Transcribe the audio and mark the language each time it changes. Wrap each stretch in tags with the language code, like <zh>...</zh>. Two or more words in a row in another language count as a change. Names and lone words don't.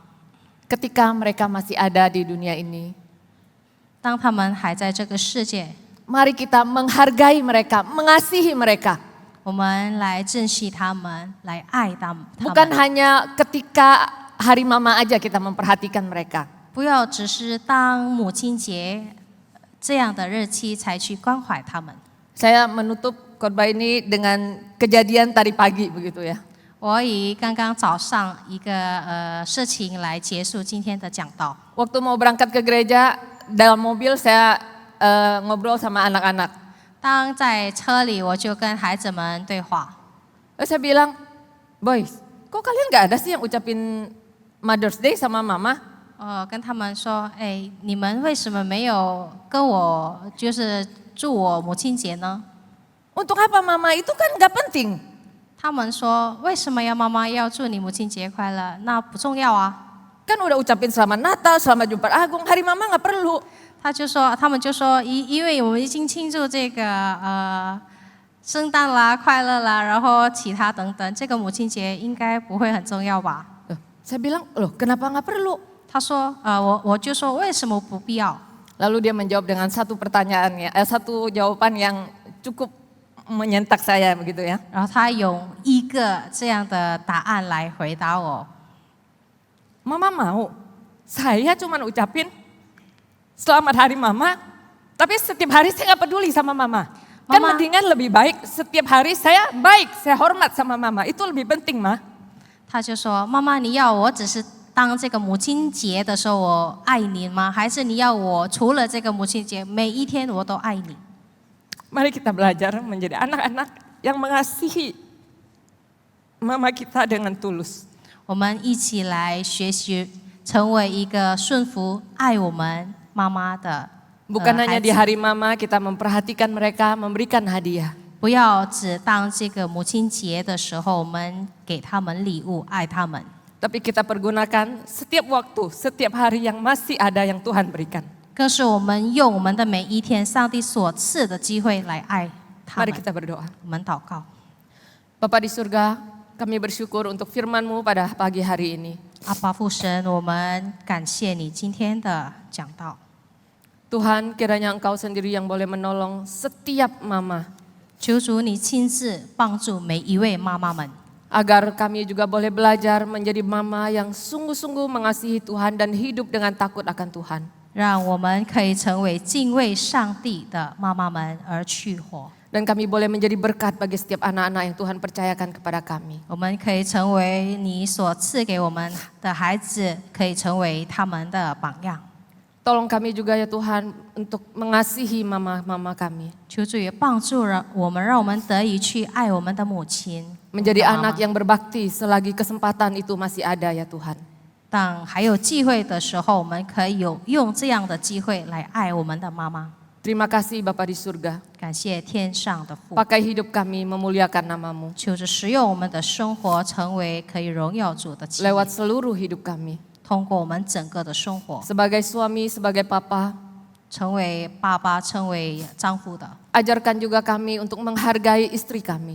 <id>Ketika mereka masih ada di dunia ini,</id> <zh>当他们还在这个世界，</zh> <id>mari kita menghargai mereka, mengasihi mereka.</id> <zh>我们来珍惜他们，来爱他们。</zh> <id>Bukan hanya ketika hari mama aja kita memperhatikan mereka.</id> <zh>不要只是当母亲节这样的日期才去关怀他们。</zh> <id>Saya menutup khotbah ini dengan kejadian tadi pagi begitu ya.</id> <zh>我以刚刚早上一个事情来结束今天的讲道。</zh> <id>Waktu mau berangkat ke gereja, dalam mobil saya ngobrol sama anak-anak.</id> <zh>当在车里，我就跟孩子们对话。</zh> <id>Lalu saya bilang, boys, kok kalian nggak ada sih yang ucapin Mother's Day sama mama?</id> <zh>跟他们说，哎，你们为什么没有跟我就是祝我母亲节呢？</zh> <id>Untuk apa mama? Itu kan nggak penting.</id> <zh>他们说，为什么要妈妈要祝你母亲节快乐？那不重要啊。</zh> <id>Kan udah ucapin selamat Natal, selamat Jumat Agung, hari mama nggak perlu.</id> <zh>他们就说，因为我们已经庆祝这个圣诞啦、快乐啦，然后其他等等，这个母亲节应该不会很重要吧？</zh> <id>Saya bilang, loh kenapa nggak perlu?</id> <zh>他说，我就说为什么不必要？</zh> <id>Lalu dia menjawab dengan satu pertanyaan, satu jawaban yang cukup menyentak saya begitu ya.</id> <zh>然后他用一个这样的答案来回答我。</zh> <id>Mama mau, saya cuma ucapin selamat hari mama, tapi setiap hari saya nggak peduli sama mama. Kan Mama. mendingan lebih baik setiap hari saya baik, saya hormat sama mama, itu lebih penting mah.</id> <zh>他就说：“妈妈，你要我只是当这个母亲节的时候我爱你吗？还是你要我除了这个母亲节每一天我都爱你？”</zh> <id>Mari kita belajar menjadi anak-anak yang mengasihi mama kita dengan tulus.</id> <zh>我们一起来学习，成为一个顺服爱我们妈妈的</zh> <id>Bukan hanya</id> <zh>孩</zh> <id>di</id> <zh>子。</zh> <id>hari mama kita memperhatikan mereka, memberikan hadiah.</id> <zh>不要只当这个母亲节的时候，我们给他们礼物，爱他们。</zh> <id>Tapi kita pergunakan setiap waktu, setiap hari yang masih ada yang Tuhan berikan.</id> <zh>更是我们用我们的每一天上帝所赐的机会来爱他</zh> <id>Mari</id> <zh>们。</zh> <id>kita berdoa.</id> <zh>我们祷告，</zh> <id>Bapa di surga, kami bersyukur untuk firman-Mu pada pagi hari ini.</id> <zh>阿爸父神，我们感谢你今天的讲道。</zh> <id>Tuhan, kiranya Engkau sendiri yang boleh menolong setiap mama,</id> <zh>求主你亲自帮助每一位妈妈们，</zh> <id>agar kami juga boleh belajar menjadi mama yang sungguh-sungguh mengasihi Tuhan dan hidup dengan takut akan Tuhan.</id> <zh>让我们可以成为敬畏上帝的妈妈们而去活。</zh> <id>Dan kami boleh menjadi berkat bagi setiap anak-anak yang Tuhan percayakan kepada kami.</id> <zh>我们可以成为你所赐给我们的孩子，可以成为他们的榜样。</zh> <id>Tolong kami juga ya Tuhan untuk mengasihi mama-mama kami.</id> <zh>求主也帮助我们，让我们得以去爱我们的母亲。</zh> <id>Menjadi</id> <zh>我们的妈妈</zh> <id>anak yang berbakti selagi kesempatan itu masih ada ya Tuhan.</id> <zh>当还有机会的时候，我们可以用这样的机会来爱我们的妈妈。</zh> <id>Terima kasih Bapa di surga.</id> <zh>感谢天上的父，</zh> <id>Pakai hidup kami memuliakan nama-Mu.</id> <zh>求着使用我们的生活成为可以荣耀主的器</zh> <id>Lewat</id> <zh>皿，</zh> <id>seluruh hidup kami.</id> <zh>通过我们整个的生活，</zh> <id>Sebagai suami, sebagai papa,</id> <zh>成为爸爸，成为丈夫的，</zh> <id>ajarkan juga kami untuk menghargai istri kami.</id>